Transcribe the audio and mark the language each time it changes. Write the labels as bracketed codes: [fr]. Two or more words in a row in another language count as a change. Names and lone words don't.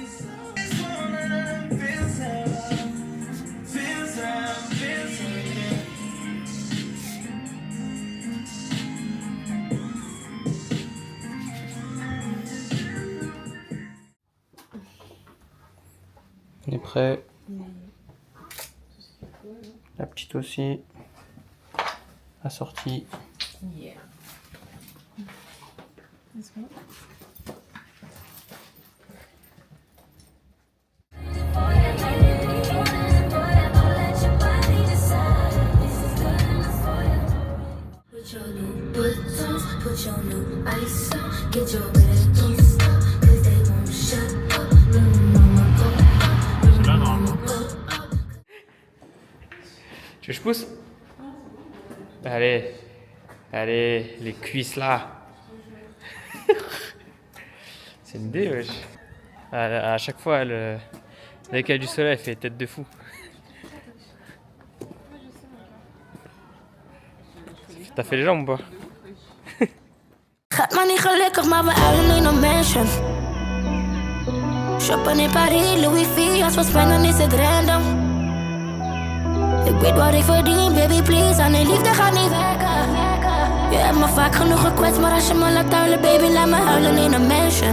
[fr] On est prêt. La petite aussi. Assortie. [en] Yeah. Let's go. Put your new buttons, put your new ice on, get your bag, don't stop, cause they won't shut up. Mama, go up, mama, go up. [fr] Tu veux que je pousse? Allez, allez, les cuisses là. C'est une idée, wesh. À chaque fois, dès qu'elle a du soleil, elle fait tête de fou. T'as fait les jambes ou pas? [nl] Gaat maar niet gelukkig, maar we huilen in een mansion. Shoppen in Paris, Louis V, als we spenden is het random. Ik weet wat ik verdien, [en] baby please, [nl] aan die liefde gaat niet werken. Je hebt me vaak genoeg gekwetst, maar als je me laat huilen, baby, laat me huilen in een mansion.